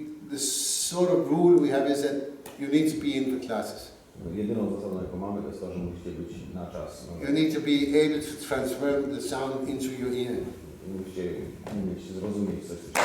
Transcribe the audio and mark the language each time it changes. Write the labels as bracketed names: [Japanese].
[English] The sort of rule we have is that you need to be in the classes. [Polish] Jedyną zasadą, jaką mamy, to jest to, że musicie być na czas. [English] You need to be able to transfer the sound into your ear. [Polish] Musicie umieć zrozumieć coś.